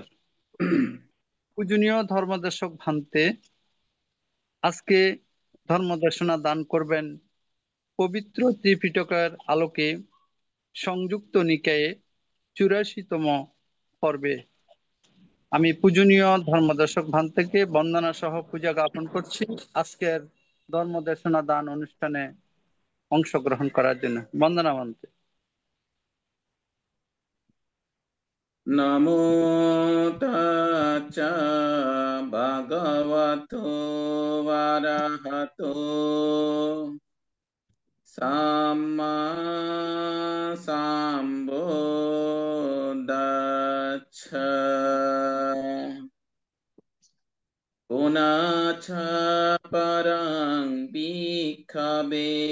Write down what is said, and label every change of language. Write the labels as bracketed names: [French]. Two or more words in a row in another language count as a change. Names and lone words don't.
[Bangla] পূজনীয় ধর্মদেশক ভান্তে আজকে ধর্মদেশনা দান করবেন পবিত্র ত্রিপিটকের আলোকে সংযুক্ত নিকায়ে 84তম পর্বে। আমি পূজনীয় ধর্মদেশক ভান্তেকে বন্দনা সহ পূজা জ্ঞাপন করছি আজকের ধর্মদেশনা দান অনুষ্ঠানে অংশগ্রহণ করার জন্য। বন্দনা ভান্তে। [Pali] নমো তাচ্চা ভগবতো অরহতো সাম্মা সাম্বুদ্ধাচ্ছা পুনাচ্ছ পরং ভিক্ষবে